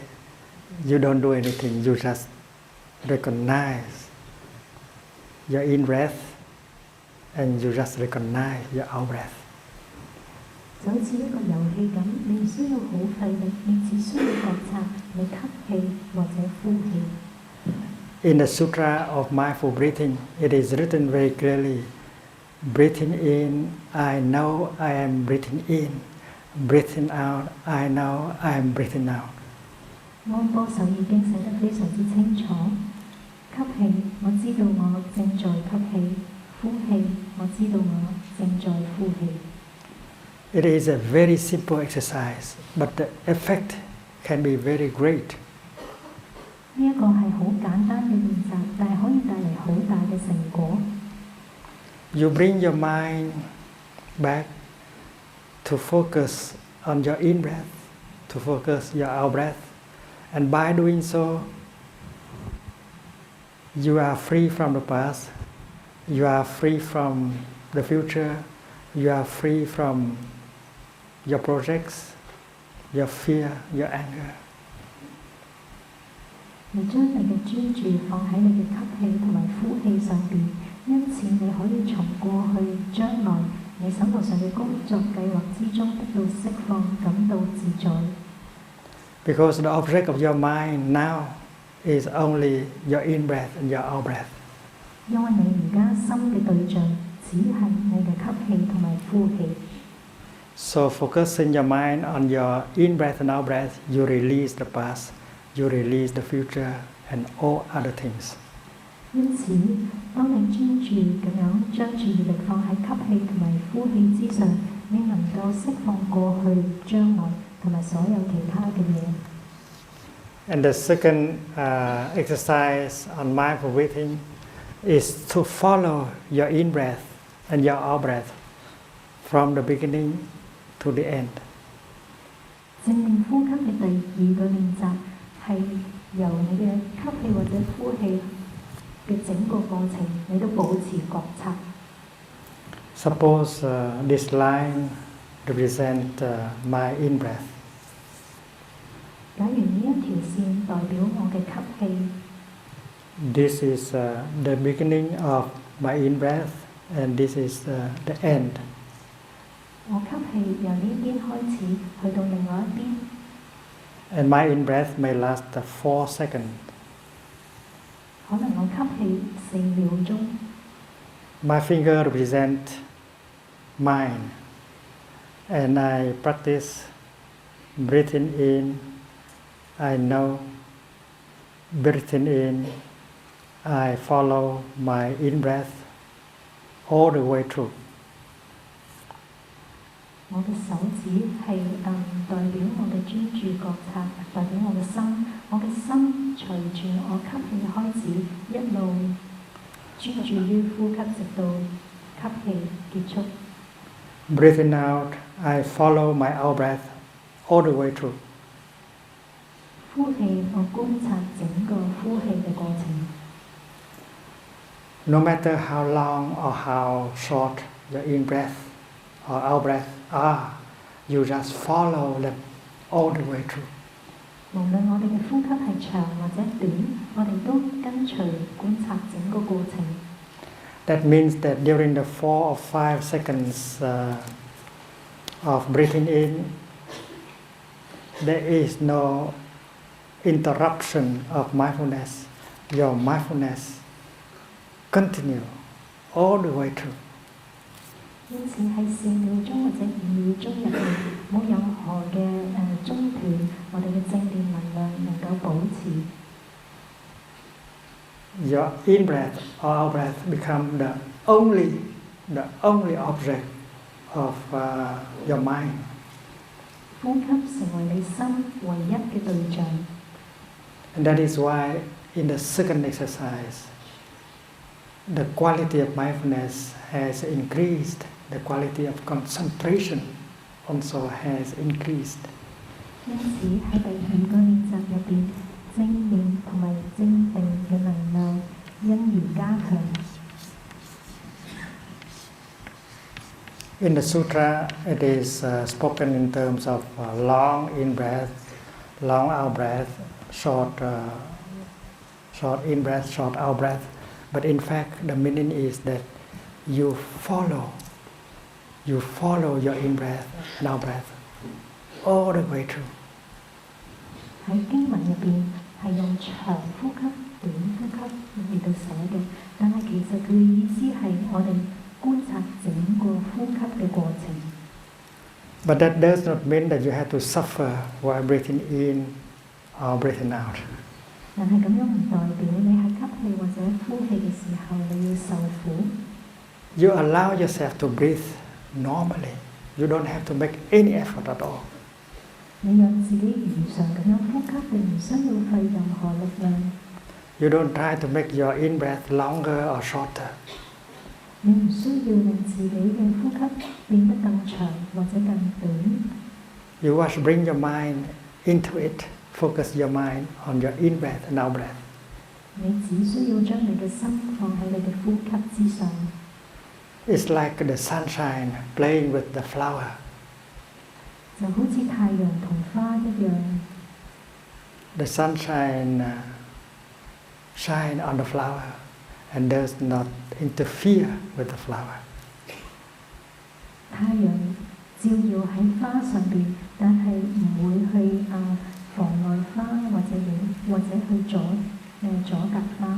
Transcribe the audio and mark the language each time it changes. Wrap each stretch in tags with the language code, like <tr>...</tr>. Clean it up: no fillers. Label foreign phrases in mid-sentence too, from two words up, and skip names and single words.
<en>You don't do anything, you just recognize your in-breath and you just recognize your out-breath.</en> <yue>就好似一個遊戲咁，你唔需要好費力，你只需要覺察你吸氣或者呼氣。</yue> <en>In the Sutra of Mindful Breathing, it is written very clearly, breathing in, I know I am breathing in. Breathing out, I know I am breathing out.</en> <yue>安波手已經寫得非常之清楚。吸氣，我知道我正在吸氣；呼氣，我知道我正在呼氣。</yue> <en>It is a very simple exercise, but the effect can be very great.</en> <yue>呢一個係好簡單嘅練習，但係可以帶嚟好大嘅成果。</yue> <en>You bring your mind back to focus on your in-breath, to focus your out-breath, and by doing so, you are free from the past, you are free from the future, you are free from your projects, your fear, your anger.</en> <yue>你將你嘅專注放喺你嘅吸氣同埋呼氣上邊，因此你可以從過去、將來你手頭上嘅工作計劃之中得到釋放，感到自在。</yue> <en>Because the object of your mind now is only your in-breath and your out-breath.</en> <yue>因為你而家心嘅對象只係你嘅吸氣同埋呼氣。</yue> <en>So focusing your mind on your in-breath and out-breath, you release the past, you release the future and all other things.</en> <yue>因此，當你專注咁樣將注意力放喺吸氣同埋呼氣之上，你能夠釋放過去、將來同埋所有其他嘅嘢。</yue> <en>And the second exercise on mindful breathing is to follow your in-breath and your out-breath from the beginning to the end.</en> <yue>正念呼吸嘅第二個練習係由你嘅吸氣或者呼氣嘅整個過程，你都保持覺察。</yue> <en>Suppose this line represent my in-breath.</en> <yue>假如呢一條線代表我嘅吸氣。</yue> <en>This is the beginning of my in-breath, and this is the end.</en> <yue>我吸氣由呢邊開始，去到另外一邊。</yue> <en>And my in-breath may last 4 seconds.</en> <yue>可能我吸氣4秒鐘。</yue> <en>My finger represent mind, and I practice breathing in. I know breathing in. I follow my in-breath all the way through.</en> <yue>我嘅手指係代表我嘅專注覺察，代表我嘅心。我嘅心隨住我吸氣開始，一路專注於呼吸，直到吸氣結束。</yue> <en>Breathing out, I follow my out-breath all the way through.</en> <yue>呼氣，我觀察整個呼氣嘅過程。</yue> <en>No matter how long or how short your in-breath or out-breath are, you just follow them all the way through.</en> <yue>無論我哋嘅呼吸係長或者短，我哋都跟隨觀察整個過程。</yue> <en>That means that during the 4 or 5 seconds of breathing in, there is no interruption of mindfulness. Your mindfulness continue all the way through.</en> <yue>因此喺4秒鐘或者5秒鐘入面，冇任何嘅中斷，我哋嘅正念能量能夠保持。</yue> <en>Your in-breath or out-breath become the only object of your mind.</en> <yue>呼吸成為你心唯一嘅對象。</yue> <en>And that is why in the second exercise, the quality of mindfulness has increased. The quality of concentration also has increased.</en> <yue>因此喺第2個練習入邊，正念同埋正定嘅能量因而加強。</yue> <en>In the sutra, it is spoken in terms of long in-breath, long out-breath, short in-breath, short out-breath. But in fact, the meaning is that you follow your in-breath and out-breath all the way through.</en> <yue>喺經文入邊係用長呼吸、短呼吸嚟到寫嘅，但係其實佢嘅意思係我哋觀察整個呼吸嘅過程。</yue> <en>But that does not mean that you have to suffer while breathing in or breathing out.</en> <yue>但係咁樣唔代表你喺吸氣或者呼氣嘅時候你要受苦。</yue> <en>You allow yourself to breathe normally. You don't have to make any effort at all.</en> <yue>你讓自己如常咁樣呼吸，你唔需要費任何力量。</yue> <en>You don't try to make your in-breath longer or shorter.</en> <yue>你唔需要令自己嘅呼吸變得更長或者更短。</yue> <en>You must bring your mind into it. Focus your mind on your in-breath and out-breath.</en> <yue>你只需要將你嘅心放喺你嘅呼吸之上。</yue> <en>It's like the sunshine playing with the flower.</en> <yue>就好似太陽同花一樣。</yue> <en>The sunshine shine on the flower and does not interfere with the flower.</en> <yue>太陽照耀喺花上邊，但係唔會去妨礙花或者去阻隔花。</yue>